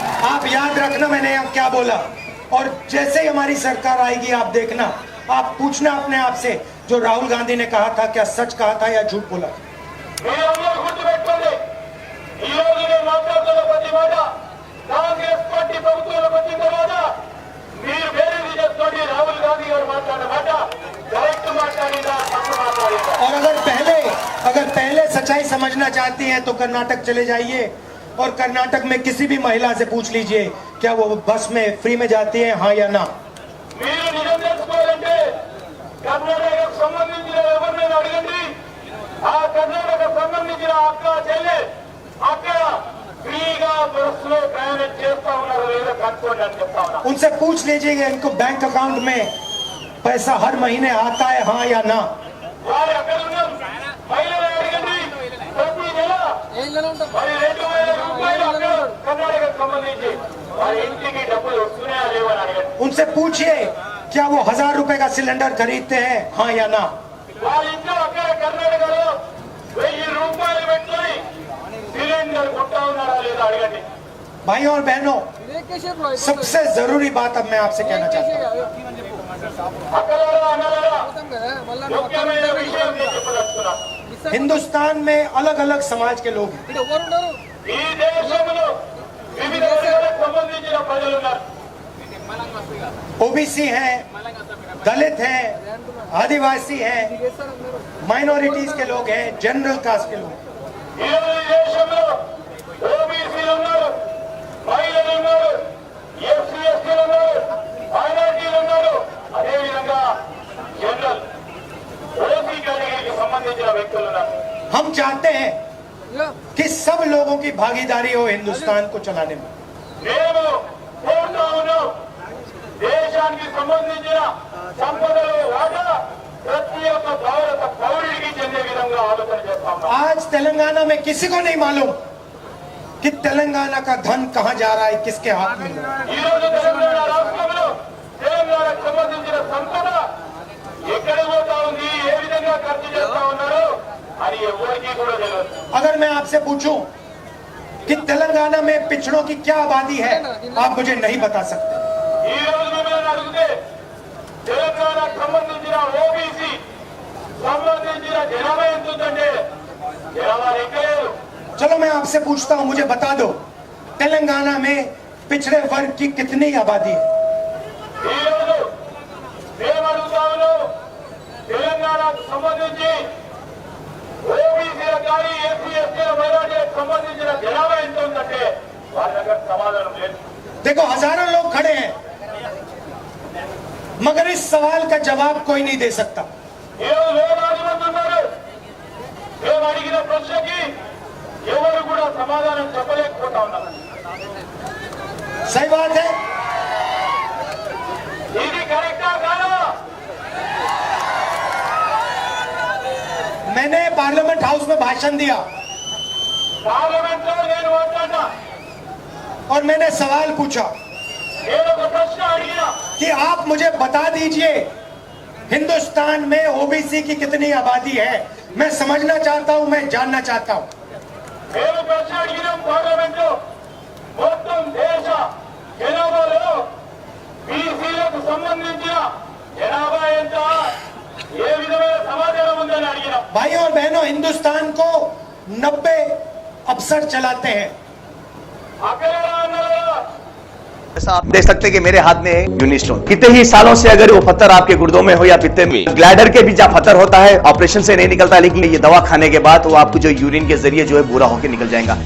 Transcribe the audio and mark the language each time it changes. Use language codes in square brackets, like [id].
[hi] आप याद रखना मैंने यहाँ क्या बोला। और जैसे ही हमारी सरकार आएगी आप देखना, आप पूछना अपने आप से जो राहुल गांधी ने कहा था क्या सच कहा था या झूठ बोला। [te] మీరందరూ గుర్తుపెట్టుకోండి, ఈ రోజు నేను మాట్లాడుతున్న ప్రతి మాట కాంగ్రెస్ పార్టీ ప్రభుత్వంలోకి వచ్చిన తర్వాత మీరు బేరీజు చేసుకోండి. రాహుల్ గాంధీ గారు మాట్లాడిన మాట కరెక్ట్ మాట్లాడిందా, తప్పు మాట్లాడిందా. [hi] और अगर पहले सच्चाई समझना चाहती हैं तो कर्नाटक चले जाइए और कर्नाटक में किसी भी महिला से पूछ लीजिए क्या वो बस में फ्री में जाती है, हाँ या ना। [te] మీరు నిజం తెలుసుకోవాలంటే కర్ణాటకకు సంబంధించిన ఎవరినైనా అడగండి. ఆ కర్ణాటకకు సంబంధించిన అక్క చెల్లె అక్కడ ఫ్రీగా బస్సులో ప్రయాణం చేస్తా ఉన్నారు లేదా కనుక్కోండి అని చెప్తా ఉన్నా. [hi] उनसे पूछ लीजिएगा इनको बैंक अकाउंट में पैसा हर महीने आता है, हाँ या ना। [te] వారు అక్కడ ఉన్న మహిళలు అడగండి, ప్రతి నెల మరి 2000 రూపాయలు అక్కడ కర్ణాటకకు సంబంధించి వారి ఇంటికి డబ్బులు వస్తున్నాయా లేవని అడగండి. [hi] उनसे पूछिए क्या वो 1000 रुपए का सिलेंडर खरीदते हैं, हाँ या ना। [te] వాళ్ళ ఇంట్లో అక్కడ కర్ణాటకలో 1000 రూపాయలు పెట్టుకొని సిలిండర్ కొంటా ఉన్నారా లేదా అడగండి. [hi] भाइयों और बहनों, सबसे जरूरी बात अब मैं आपसे कहना चाहता हूँ। [te] అక్కలారా అన్నలారా ముఖ్యమైన విషయం నేను చెప్పదలుచుకున్నా. [hi] हिंदुस्तान में अलग अलग समाज के लोग हैं। [te] ఈ దేశంలో వివిధ వర్గాలకు సంబంధించిన ప్రజలు ఉన్నారు. [hi] ओबीसी हैं, दलित हैं, आदिवासी हैं, माइनॉरिटीज के लोग हैं, जनरल कास्ट के लोग हैं। [te] ఈ రోజు ఈ దేశంలో ఓబీసీలు ఉన్నారు, మహిళలు ఉన్నారు, ఎస్సీ ఎస్టీలు ఉన్నారు, మైనారిటీలు ఉన్నారు, అదేవిధంగా జనరల్ ఓసీ కేటగిరీకి సంబంధించిన వ్యక్తులు ఉన్నారు. [hi] हम चाहते हैं कि सब लोगों की भागीदारी हो हिंदुस्तान को चलाने में। [te] మేము కోరుతా ఉన్నాం, దేశానికి సంబంధించిన సంపదలో వాటా ప్రతి ఒక్క భారత పౌరుడికి చెందే విధంగా విధంగా ఆలోచన చేస్తా ఉన్నాం. [hi] आज तेलंगाना में किसी को नहीं मालूम कि तेलंगाना का धन कहां जा रहा है, किसके हाथ में है। [te] ఈ రోజు తెలంగాణ రాష్ట్రంలో తెలంగాణకు సంబంధించిన సంపద ఎక్కడికి పోతా ఉంది, ఏ విధంగా ఖర్చు చేస్తా ఉన్నారు అని ఎవరికీ కూడా తెలియదు. [hi] अगर मैं आपसे पूछूं कि तेलंगाना में पिछड़ों की क्या आबादी है, आप मुझे नहीं बता सकते। [te] ఈ రోజు మిమ్మల్ని అడిగితే తెలంగాణకు సంబంధించిన ఓబీసీ సంబంధించిన జనాభా ఎంత ఉందంటే జనాభా లెక్కలేదు. [hi] चलो मैं आपसे पूछता हूं, मुझे बता दो तेलंगाना में पिछड़े वर्ग की कितनी आबादी है। [te] ఈ రోజు మేము అడుగుతా ఉన్నాం, తెలంగాణకు సంబంధించి ఓబీసీలకు కానీ ఎస్సీ ఎస్టీల మైనారిటీలకు సంబంధించిన జనాభా ఎంత ఉందంటే వాళ్ళ దగ్గర సమాధానం లేదు. [hi] देखो हजारों लोग खड़े हैं, मगर इस सवाल का जवाब कोई नहीं दे सकता। [te] ఈ రోజు వేలాది మంది ఉన్నారు. మేము అడిగిన ప్రశ్నకి ఎవరు కూడా సమాధానం చెప్పలేకపోతా ఉన్నారు. [hi] सही बात है। [te] ఇది కరెక్టా కాదా? [hi] मैंने पार्लियामेंट हाउस में भाषण दिया [te] పార్లమెంట్ లో నేను మాట్లాడినా, [hi] और मैंने सवाल पूछा [te] నేను ఒక ప్రశ్న అడిగినా, [hi] कि आप मुझे बता दीजिए हिंदुस्तान में ओबीसी की कितनी आबादी है। मैं समझना चाहता हूं, मैं जानना चाहता हूं। [te] మేము ప్రశ్న అడిగినాం పార్లమెంట్ లో మొత్తం దేశ జనాభాలో బీసీలకు సంబంధించిన జనాభా ఎంత, ఏ విధమైన సమాచారం ఉందని అడిగినాం. [hi] भाइयों और बहनों, हिंदुस्तान को 90 अफसर चलाते हैं। [te] అక్కడ అన్నారా [hi] ऐसा आप देख सकते हैं कि मेरे हाथ में है यूनिस्टोन। कितने ही सालों से अगर वो पत्थर आपके गुर्दों में हो या पित्ते में, ग्लैडर के भी जहाँ पत्थर होता है ऑपरेशन से नहीं निकलता, लेकिन ये दवा खाने के बाद वो आपको जो यूरिन के जरिए जो है बुरा होकर निकल जाएगा।